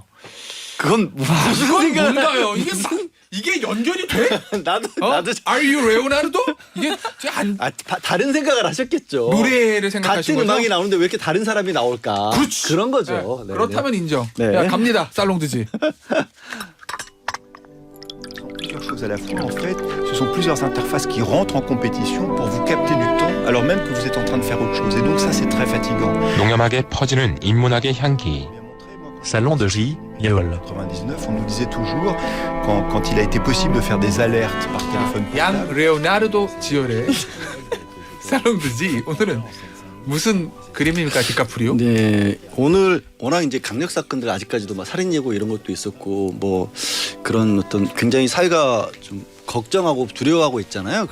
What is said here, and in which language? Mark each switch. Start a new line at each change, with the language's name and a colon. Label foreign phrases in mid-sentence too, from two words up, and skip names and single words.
Korean: 그건 이건 뭔가요? 이게 연결이 돼? 나도
English: Are you 레오나르도?
Korean: 이게 안 다른 생각을 하셨겠죠. 노래를 생각하신 같은 거죠? 음악이 나오는데 왜 이렇게 다른 사람이 나올까? 그렇지. 그런 거죠. 네. 그렇다면 인정. 네. 야, 갑니다. 살롱드지.
French: Plusieurs choses à la fois. En fait, ce sont plusieurs interfaces qui rentrent en compétition pour vous capter du temps alors même que vous êtes en train de faire autre chose. Et donc ça, c'est très fatigant.
Korean: 농염하게 퍼지는 인문학의 향기. Salon de J, Yol.
French: 99, on nous disait toujours, quand il a été possible de faire des alertes par téléphone
Korean: 양
French: portable,
Korean: 레오나르도 지올의 살롱드지. 오늘은 무슨 그림입니까, 디카프리오? 네, 오늘 워낙 이제 강력 사건들 아직까지도 막 살인 예고 이런 것도 있었고 뭐 그런 어떤 굉장히 사회가 좀 걱정하고 두려워하고 있잖아요.